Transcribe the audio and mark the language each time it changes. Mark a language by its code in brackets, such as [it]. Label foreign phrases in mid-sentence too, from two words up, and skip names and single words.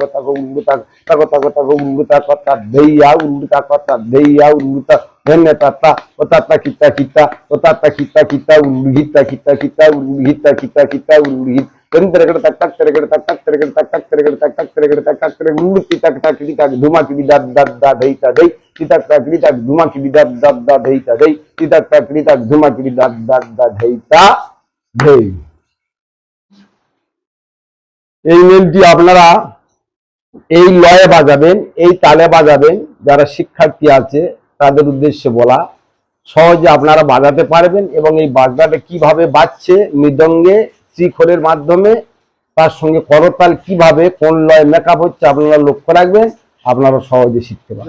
[bn] ताक गुरु ताक ताक ताक ताक गुरु ताक ताक देया गुरु ताक ताक देया गुरु ताक धन्य ताता ताता किता किता ताता किता किता गुरु हिता किता किता गुरु हिता किता किता गुरु हित धन तेरे तक तक तेरे तक तक तेरे तक तक तेरे तक तक तेरे तक तक तेरे गुरु की तक तक की तक धुमा की दा दा दा देता दे तक तक की तक धुमा की दा दा दा देता दे तक तक की तक धुमा की दा दा दा देता दे। এই মেলটি আপনারা এই লয়ে বাজাবেন, এই তালে বাজাবেন। যারা শিক্ষার্থী আছে তাদের উদ্দেশ্যে বলা, সহজে আপনারা বাজাতে পারবেন এবং এই বাজনাটা কিভাবে বাজছে মৃদঙ্গে শ্রীখোলের মাধ্যমে, তার সঙ্গে করতাল কিভাবে কোন লয় মেকআপ হচ্ছে আপনারা লক্ষ্য রাখবেন, আপনারা সহজে শিখতে পারবেন।